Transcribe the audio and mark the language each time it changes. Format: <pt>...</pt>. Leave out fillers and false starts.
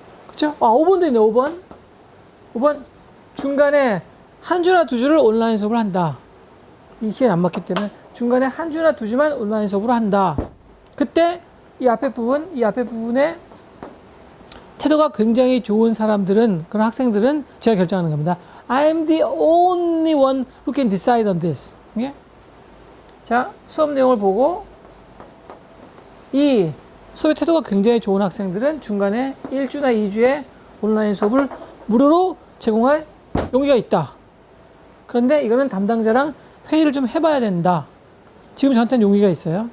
<ko>그쵸? 5번도 있네, 5번. 5번 중간에 한 주나 두 주를 온라인 수업을 한다. 이게 안 맞기 때문에 중간에 한 주나 두 주만 온라인 수업으로 한다. 그때 이 앞에 부분에 태도가 굉장히 좋은 사람들은, 그런 학생들은 제가 결정하는 겁니다.</ko> <en>I'm the only one who can decide on this.</en> <ko>예? 자, 수업 내용을 보고 이 수업의 태도가 굉장히 좋은 학생들은 중간에 1주나 2주의 온라인 수업을 무료로 제공할 용의가 있다. 그런데 이거는 담당자랑 회의를 좀 해봐야 된다. 지금 저한테는 용의가 있어요.</ko>